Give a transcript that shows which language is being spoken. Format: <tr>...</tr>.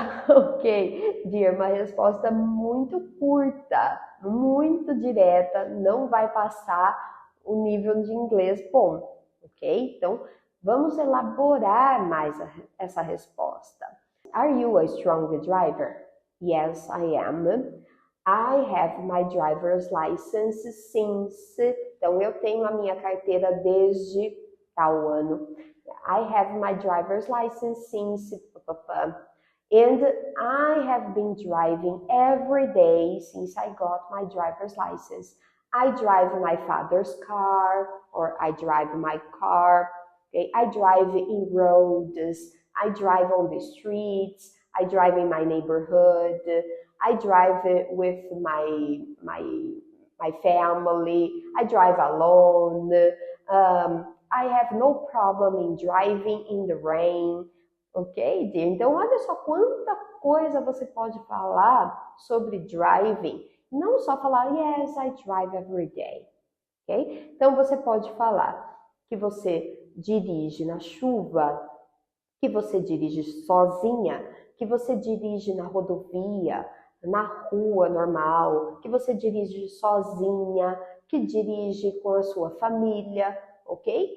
<pt>Ok, dear, uma resposta muito curta, muito direta, não vai passar o nível de inglês bom, ok? Então, vamos elaborar mais essa resposta.</pt> <en>Are you a strong driver? Yes, I am. I have my driver's license since.</en> <pt>Então, eu tenho a minha carteira desde tal ano.</pt> <en>I have my driver's license since. And I have been driving every day since I got my driver's license. I drive my father's car, or I drive my car. Okay? I drive in roads. I drive on the streets. I drive in my neighborhood. I drive with my family. I drive alone. I have no problem in driving in the rain. Ok?</en> <pt>Então, olha só quanta coisa você pode falar sobre driving. Não só falar,</pt> <en>yes, I drive every day.</en> <pt>Ok? Então, você pode falar que você dirige na chuva, que você dirige sozinha, que você dirige na rodovia, na rua normal, que você dirige sozinha, que dirige com a sua família, ok?</pt>